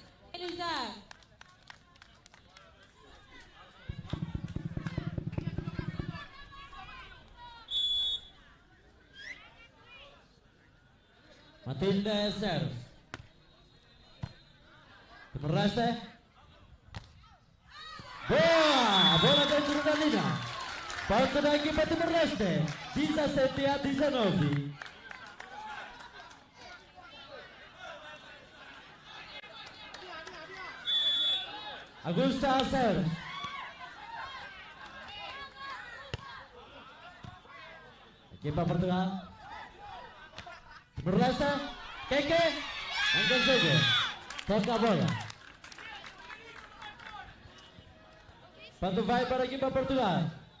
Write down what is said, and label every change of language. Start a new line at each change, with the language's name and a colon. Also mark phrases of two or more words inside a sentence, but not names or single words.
Portuguese: Ele usar. Matilde serve. Timor-Leste. Boa! Bola dentro da linha. Ponto da equipa Timor-Leste. 17-19. Augusta serve. Equipa Portugal. Timor-Leste. Keke. Não consegue. Toca a bola. Ponto vai para a equipa Portugal.